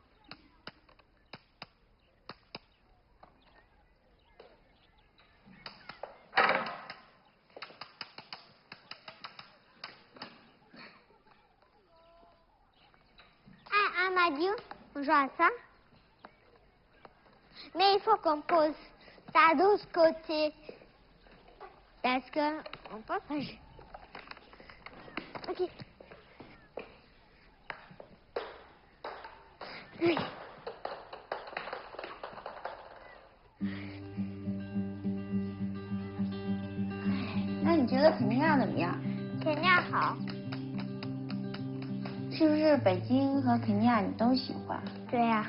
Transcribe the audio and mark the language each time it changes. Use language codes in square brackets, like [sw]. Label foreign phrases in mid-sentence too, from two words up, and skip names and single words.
[fr] Ah, Amadou, on joue à ça. Mais il faut qu'on pose ça de l'autre côté. Parce que on peut pas jouer. Ok. Oui. [zh] 那你觉得肯尼亚怎么样？肯尼亚好。是不是北京和肯尼亚你都喜欢？对呀、